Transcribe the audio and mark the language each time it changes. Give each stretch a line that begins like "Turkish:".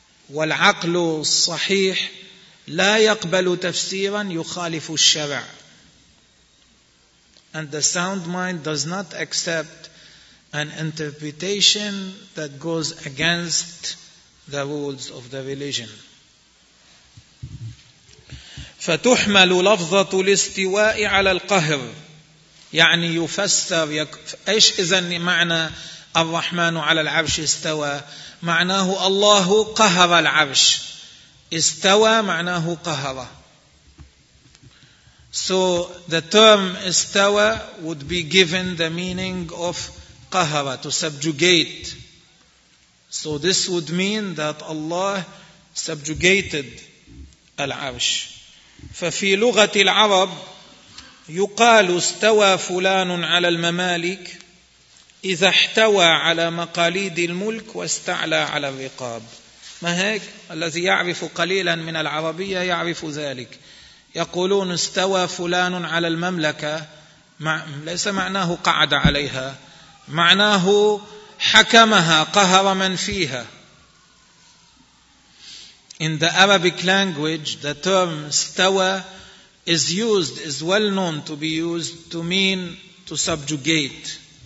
Arabic: والعقل الصحيح لا يقبل تفسيرا يخالف الشرع.
English: And the sound mind does not accept an interpretation that goes against the rules of the religion.
Arabic: فتحمل لفظة الاستواء على القهر. يعني يفسر إيش إذن معنى الرحمن على العرش استوى؟ معناه الله قهر العرش. استوى معناه قهر.
English: So the term استوى would be given the meaning of قَهَرَ, to subjugate. So this would mean that Allah subjugated العرش.
Arabic: ففي لغة العرب يقال استوى فلان على الممالك إذا احتوى على مقاليد الملك واستعلى على الرقاب. ما هيك؟ الذي يعرف قليلا من العربية يعرف ذلك. يقولون استوى فلان على المملكة, ليس معناه قعد عليها, معناه حكمها, قهر من فيها.
English: In the Arabic language, the term استوى is well known to be used to mean to subjugate.